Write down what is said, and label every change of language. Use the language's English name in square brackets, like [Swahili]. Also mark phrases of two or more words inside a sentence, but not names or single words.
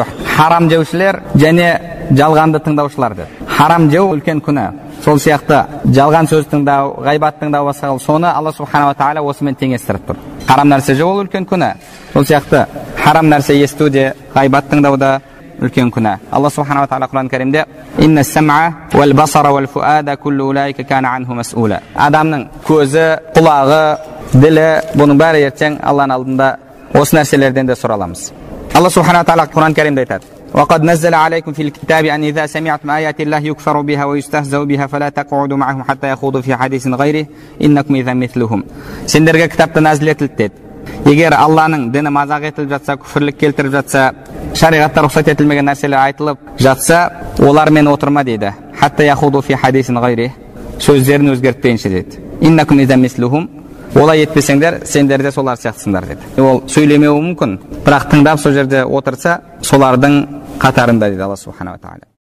[Kazakh] Харам жеушілер және жалғанды тыңдаушылар деді. Харам жеу үлкен күнә. Сол сияқты жалған сөз тыңдау, ғайбат тыңдау басқа, соны Алла [Arabic] سبحانه وتعالى [Kazakh] осымен теңестіріп тұр. Харам нәрсе жеу ол үлкен күнә. Сол сияқты харам нәрсе есту де, ғайбат тыңдауда үлкен күнә. Алла [Arabic] سبحانه وتعالى [Kazakh] Құран кәрімде [Arabic] «إن السمع والبصر والفؤاد كل أولئك كان عنه مسؤولا». [Kazakh] Адамның көзі, құлағы, ділі, бұның бәрі ертең Алланың алдында осы нәрселерден де сұраламыз. Алла [Arabic] سبحانه وتعالى [Kazakh] Құран кәрімде айтады: [Arabic] وقد نزل عليكم في الكتاب أن إذا سمعتم آيات الله يكفر بها ويستهزأ بها فلا تقعدوا معهم حتى يخوضوا في حديث غيره إنكم إذا مثلهم. [Kazakh] Сендерге кітапта нәзіл етілді деді. Егер Алланың діні мазақ етіліп жатса, күфірлік келтіріп жатса, шариғатта рұқсат етілмеген нәрселер айтылып жатса, олармен отырма дейді. [Arabic] حتى يخوضوا في حديث غيره. [Kazakh] Сөздерін өзгертпейінше деді. [Arabic] إنكم إذا مثلهم. [Kazakh] Олай етпесеңдер, сендер де солар сияқтысыңдар деді. Ол сөйлемеуі мүмкін, бірақ тыңдап сол жерде отырса, солардың қатарында дейді Алла [Arabic] سبحانه وتعالى.